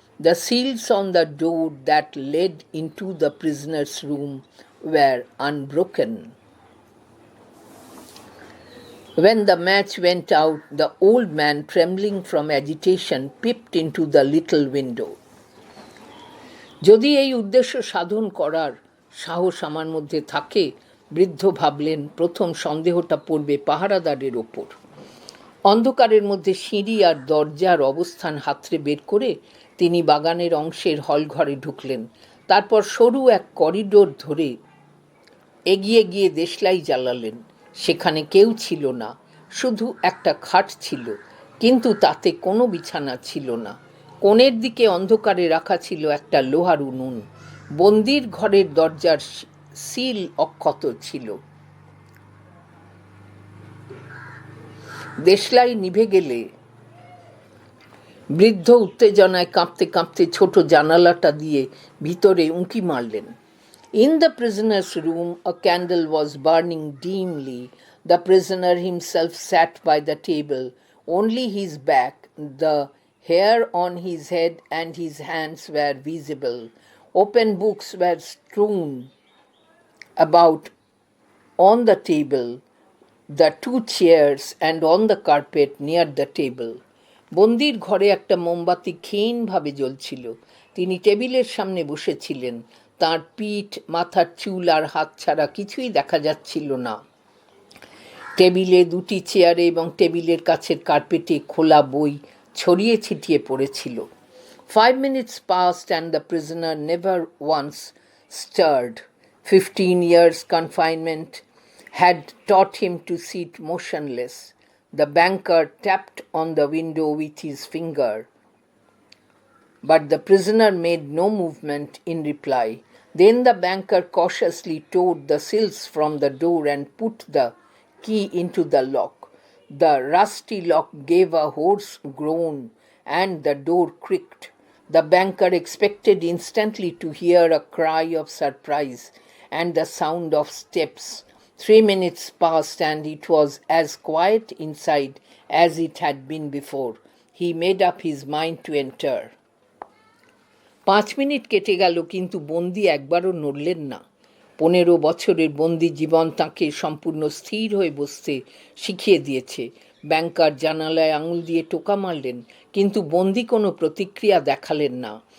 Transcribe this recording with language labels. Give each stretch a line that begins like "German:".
English: The seals on the door that led into the prisoner's room were unbroken. When the match went out, the old man, trembling from agitation, peeped into the little window.
Bangla: যদি এই উদ্দেশ্য সাধন করার সাহস আমার মধ্যে থাকে, বৃদ্ধ ভাবলেন, প্রথম সন্দেহটা পড়বে পাহারাদারের ওপর। অন্ধকারের মধ্যে সিঁড়ি আর দরজার অবস্থান হাতড়ে বের করে তিনি বাগানের অংশের হলঘরে ঢুকলেন। তারপর সরু এক করিডোর ধরে এগিয়ে গিয়ে দেশলাই জ্বালালেন। সেখানে কেউ ছিল না, শুধু একটা খাট ছিল, কিন্তু তাতে কোনো বিছানা ছিল না। কোণের দিকে অন্ধকারে রাখা ছিল একটা লোহার উনুন। বন্দির ঘরের দরজার সিল অক্ষত ছিল। দেশলাই নিভে গেলে বৃদ্ধ উত্তেজনায় কাঁপতে কাঁপতে ছোট জানালাটা দিয়ে ভিতরে উঁকি মারলেন।
English: In the prisoner's room a candle was burning dimly. The prisoner himself sat by the table. Only his back, the hair on his head and his hands were visible. Open books were strewn about on the table, the two chairs, and on the carpet near the table.
Bangla: বন্দির ঘরে একটা মোমবাতি ক্ষীণভাবে জ্বলছিল। তিনি টেবিলের সামনে বসেছিলেন। তাঁর পিঠ, মাথার চুল আর হাত ছাড়া কিছুই দেখা যাচ্ছিল না। টেবিলে, দুটি চেয়ারে এবং টেবিলের কাছের কার্পেটে খোলা বই ছড়িয়ে ছিটিয়ে পড়েছিল।
English: 5 minutes passed and the prisoner never once stirred. 15 years confinement had taught him to sit motionless. The banker tapped on the window with his finger, but the prisoner made no movement in reply. Then the banker cautiously tore the seals from the door and put the key into the lock. The rusty lock gave a hoarse groan and the door creaked. The banker expected instantly to hear a cry of surprise and the sound of steps. 3 minutes passed and it was as quiet inside as it had been before. He made up his mind to enter.
Bangla: 5 minute কেটে গেল, কিন্তু বন্দি একবারও নড়লেন না। 15 বছরের বন্দি জীবন তাঁকে সম্পূর্ণ স্থির হয়ে বসতে শিখিয়ে দিয়েছে। ব্যাংকার জানালায় আঙুল দিয়ে টোকা মারলেন, কিন্তু বন্দি কোনো প্রতিক্রিয়া দেখালেন না।